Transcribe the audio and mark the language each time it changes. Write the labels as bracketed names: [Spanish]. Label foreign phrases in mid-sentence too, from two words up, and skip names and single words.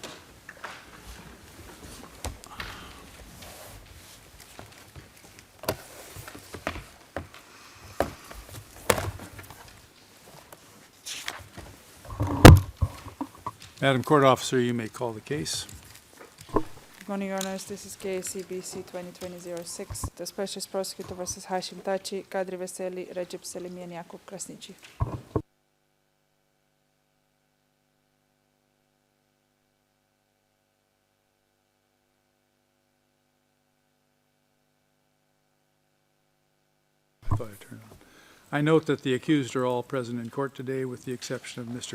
[English] Madam Court Officer, you may call the case. Good morning, Your Honors. This is case CBC 2020-06. The Specialist Prosecutor versus Hashim Thaçi, Kadri Veseli, Recep Selimi, and Jakub Krasniqi. I note that the accused are all present in court today with the exception of Mr.